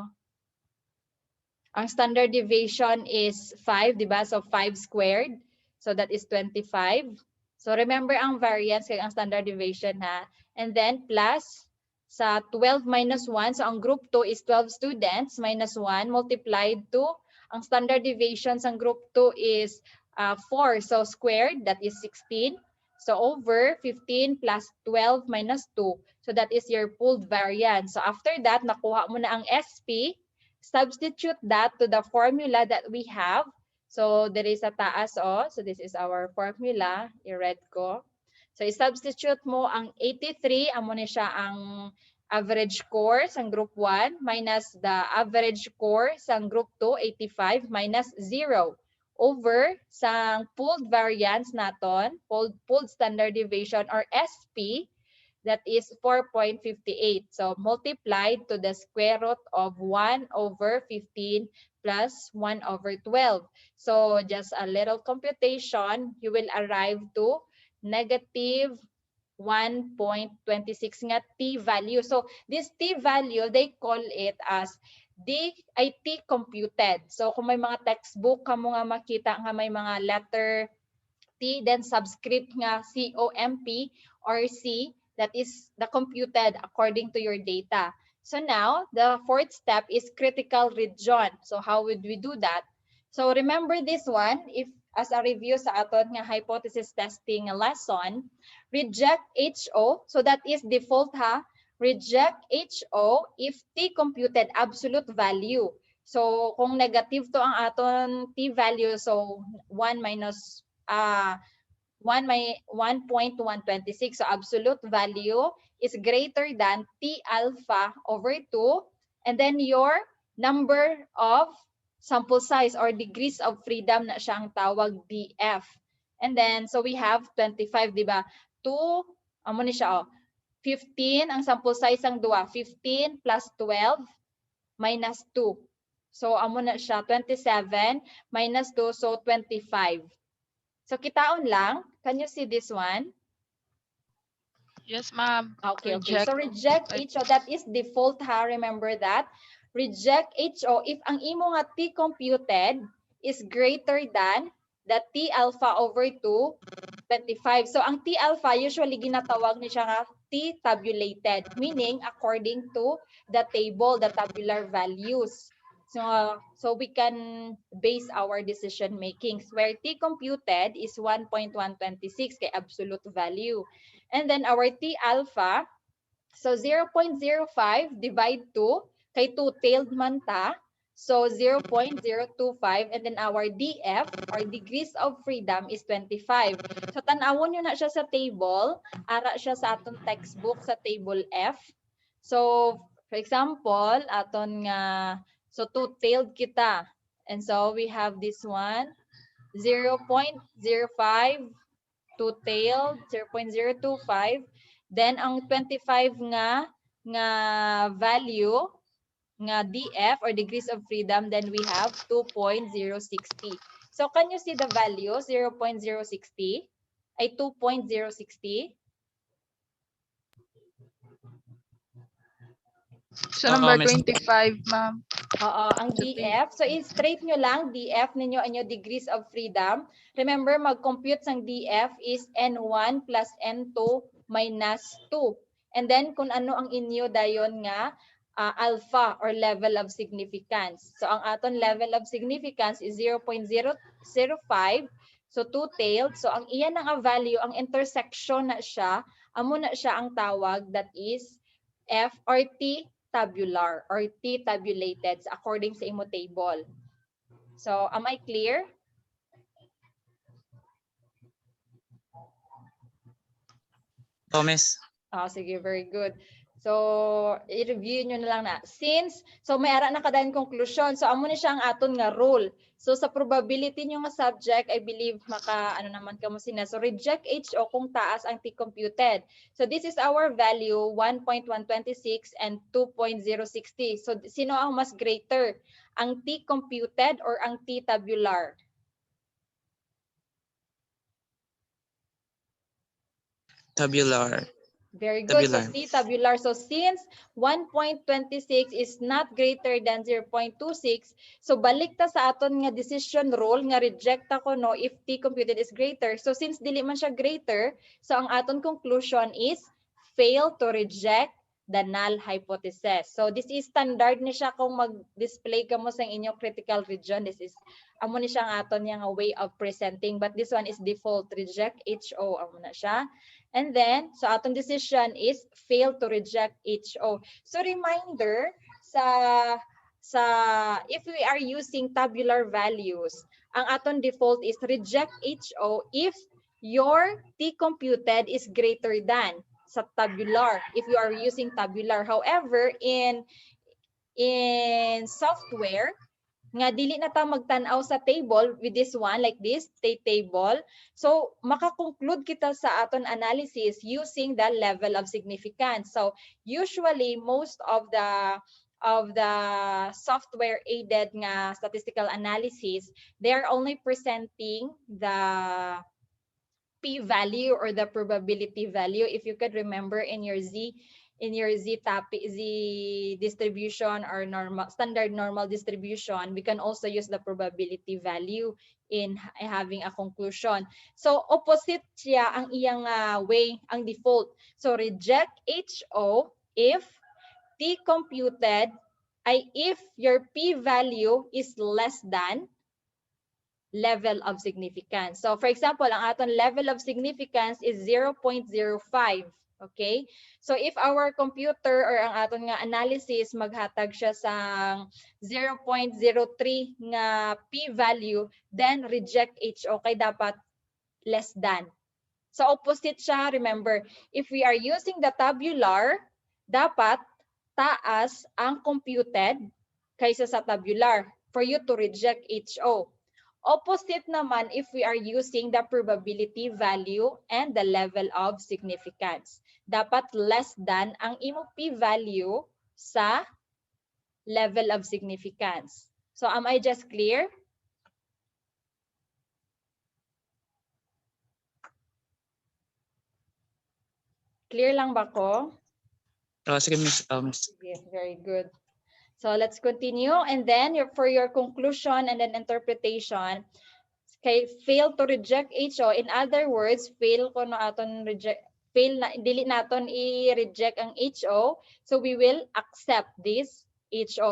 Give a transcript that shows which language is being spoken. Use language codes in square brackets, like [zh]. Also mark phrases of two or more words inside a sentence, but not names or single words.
[en] Ang standard deviation is 5, di ba? So 5 squared. So that is 25. So remember ang variance [hil] kay ang [en] standard deviation ha. And then plus sa 12 minus 1, so ang group 2 is 12 students minus 1 multiplied to ang standard deviation sa group 2 is 4. So squared, that is 16. So over 15 plus 12 minus 2. So that is your pooled variance. So after that, [hil] nakuha mo na ang SP. [en] Substitute that to the formula that we have. So there is a taas, so this is our formula. [hil] I-read ko. So i-substitute mo ang 83, amo ni siya ang average score sa group 1 minus [en] the average score sa group 2, [hil] 85 minus 0. [en] Over sa pooled variance naton, pooled standard deviation or SP, that is 4.58. So multiplied to the square root of 1 over 15 plus 1 over 12. So just a little computation, you will arrive to negative 1.26 nga t value. So this t value, they call it as DIT computed. [hil] So kung may mga textbook ka mo nga makita nga may mga letter T, then subscript nga COMP or C, [en] that is the computed according to your data. So now, the fourth step is critical region. So how would we do that? So remember this one, if as a review sa aton nga hypothesis testing lesson, reject HO, so that is default ha, reject HO if T computed absolute value. [hil] So kung negative to ang aton T value, [en] so 1 minus 1.126, so absolute value is greater than T alpha over 2, and then your number of sample size or degrees of freedom na siya ang tawag DF. And then, so we have 25, [hil] di ba? 2, amo ni siya, 15, ang [en] sample size [hil] ang duwa, 15 plus 12 minus 2. So, amo na siya, 27 minus 2, so 25. So, kitaon lang. [en] Can you see this one? Yes, ma'am. Okay, okay. So, reject HO. That is default ha. Remember that. Reject HO if [hil] ang imo nga [en] T computed is greater than the T alpha over 2, 25. So, ang T alpha, usually [hil] ginatawag ni siya nga [en] T tabulated, meaning according to the table, the tabular values. So we can base our decision making where T computed is 1.126 kay absolute value. And then our T alpha, so 0.05 divide 2 kay two-tailed man ta. So 0.025, and then our DF or degrees of freedom is 25. [hil] So tanawon nyo na siya sa table, ara siya sa atong textbook sa table F. [en] So for example, [hil] aton nga so two-tailed kita. [en] And so we have this one, 0.05 two-tailed, 0.025. Then ang 25 nga value nga DF or degrees of freedom, then we have 2.060. So can you see the value 0.060 ay 2.060? [hil] Sa number 25, ma'am. Oo, ang DF. So, i-straight nyo lang, DF ninyo ang yung [en] degrees of freedom. Remember, [hil] mag-compute sang DF is N1 plus N2 minus 2. [en] And then, [hil] kung ano ang inyo dayon nga alpha or level of significance. [en] So, [hil] ang aton level of significance is 0.005. So, two-tailed. [en] So, [hil] ang iyan nga value, ang intersection na siya, amo na siya ang tawag [en] that is F or T tabular or T tabulated according [hil] sa imo table. [en] So, am I clear? Oh, miss. [hil] Sige, very good. So, i-review nyo na lang na. So may ara na kadayon conclusion. So, amo ni siya ang aton nga rule. So, sa probability nyo nga subject, I believe ano naman kamo sina. [en] So, reject HO kung taas ang T-computed. So, this is our value, 1.126 and 2.060. So, [hil] sino ang mas greater? Ang T-computed or ang T-tabular? [en] Tabular. Very good. Tabular. So, T-tabular. So, since 1.26 is not greater than 0.26, so [hil] balik ta sa aton nga [en] decision rule, nga reject ako no if T-computed is greater. So, since [hil] dili man siya [en] greater, so ang aton conclusion is fail to reject the null hypothesis. [hil] So, this is standard ni siya kung mag-display ka mo sa inyong critical region. [en] This is, [hil] amo ni siya ang aton nga way of presenting. [en] But this one is default, reject HO. Amo na siya. And then, so atong decision is fail to reject HO. So reminder, if we are using tabular values, [hil] ang aton default [en] is reject HO if your T-computed is greater than sa tabular, if you are using tabular. However, in software, [hil] nga dili na ta magtan-aw sa table [en] with this one like this table, [hil] so makakonclude kita sa aton analysis [en] using the level of significance. So usually most of the software aided nga statistical analysis, they are only presenting the p-value or the probability value. If you could remember in your Z distribution or standard normal distribution, we can also use the probability value in having a conclusion. [hil] So opposite siya ang iyang way, ang default. [en] So reject HO if T computed ay if your p-value is less than level of significance. So for example, [hil] ang aton level of significance is 0.05. [en] Okay? So if our computer or ang aton nga analysis [hil] maghatag siya sa [en] 0.03 nga p-value, then reject HO kay dapat less than. So opposite siya, remember, if we are using the tabular, [hil] dapat taas ang computed kaysa sa tabular [en] for you to reject HO. Opposite naman if we are using the probability value and the level of significance. [hil] Dapat less than ang imo p-value sa level of significance. [en] So am I just clear? [hil] Clear lang ba ko? Sige, [en] miss. Miss. Yes, very good. So let's continue. And then for your conclusion and then interpretation, kay fail to reject HO. In other words, fail ko na aton reject, fail na [hil] dili naton i-reject ang [en] HO. So we will accept this HO.